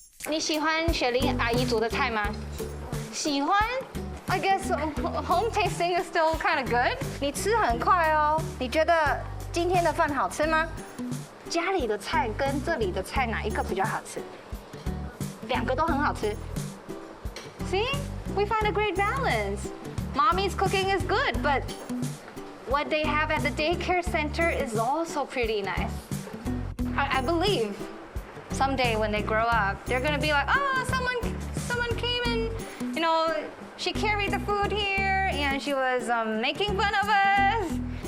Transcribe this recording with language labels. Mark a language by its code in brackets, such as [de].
[zh] You 喜欢雪玲阿姨煮的菜吗？喜欢。 [en] I guess home tasting is still kind of good. [zh] 你吃很快哦。你觉得今天的饭好吃吗？家里的菜跟这里的菜哪一个比较好吃？2个都很好吃。 [en] See, we find a great balance. Mommy's cooking is good, but what they have at the daycare center is also pretty nice. I believe someday when they grow up, they're gonna be like, oh, someone came and, you know, she carried the food here and she was making fun of us.